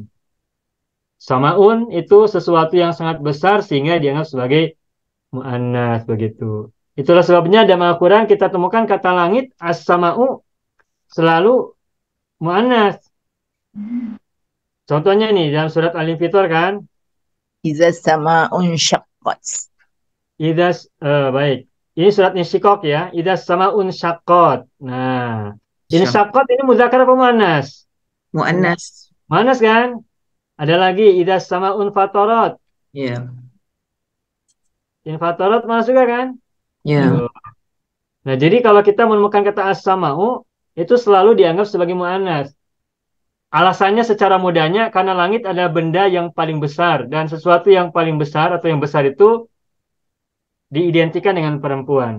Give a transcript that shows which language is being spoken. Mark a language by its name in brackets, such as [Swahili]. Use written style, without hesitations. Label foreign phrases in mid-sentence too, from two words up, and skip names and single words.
[Indonesian] Samaun itu sesuatu yang sangat besar sehingga dianggap sebagai mu'annas begitu. Itulah sebabnya dalam Al-Quran kita temukan kata langit as-sama'u selalu mu'annas. Contohnya nih dalam surat Al-Infitor kan, [Arabic] إذا السماء انشقت. [Indonesian] baik. Ini surat Insyikok ya. [Arabic] إذا السماء انشقت. [Indonesian] Nah, ini syaqqat ini muzakkar apa mu'annas? Mu'annas. Mu'annas kan? Ada lagi [Arabic] إذا السماء انفطرت. [Indonesian] Ya. Infatarat masuk juga kan? Ya. Tuh. Nah, jadi kalau kita menemukan kata as-sama'u itu selalu dianggap sebagai mu'annas. Alasannya secara mudahnya karena langit adalah benda yang paling besar dan sesuatu yang paling besar atau yang besar itu diidentikan dengan perempuan.